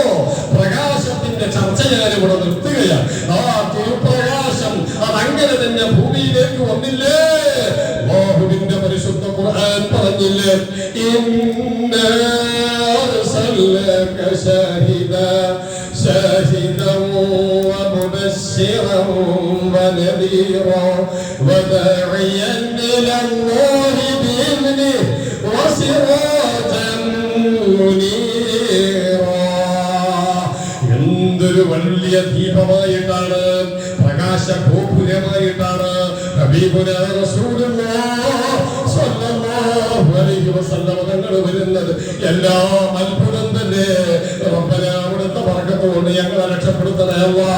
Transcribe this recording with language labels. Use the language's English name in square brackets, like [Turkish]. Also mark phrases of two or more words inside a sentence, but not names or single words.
[Malayalam] പ്രകാശത്തിന്റെ ചർച്ച ഞാനിവിടെ നിർത്തുകയാണ്. ആ തിരുപ്രകാശം അതങ്ങനെ തന്നെ ഭൂമിയിലേക്ക് വന്നില്ലേ. അല്ലാഹുവിന്റെ പരിശുദ്ധ ഖുർആൻ പറഞ്ഞില്ലേ, [Arabic] إنا أرسلناك شاهدا ومبشرا ونذيرا وداعيا إلى الله بإذنه وسراجا منيرا. [Malayalam] എന്തൊരു വലിയ ദീപമായിട്ടാണ്, പ്രകാശ ഗോപുരമായിട്ടാണ് [Arabic] حبيبنا رسول الله صلى الله عليه وسلم [Malayalam] തങ്ങൾ വരുന്നത്. എല്ലാം അത്ഭുതം തന്നെ. റബ്ബനാ അവിടുത്തെ ബർക്കത്ത് കൊണ്ട് ഞങ്ങളെ രക്ഷപ്പെടുത്തണേ അല്ലാഹ്.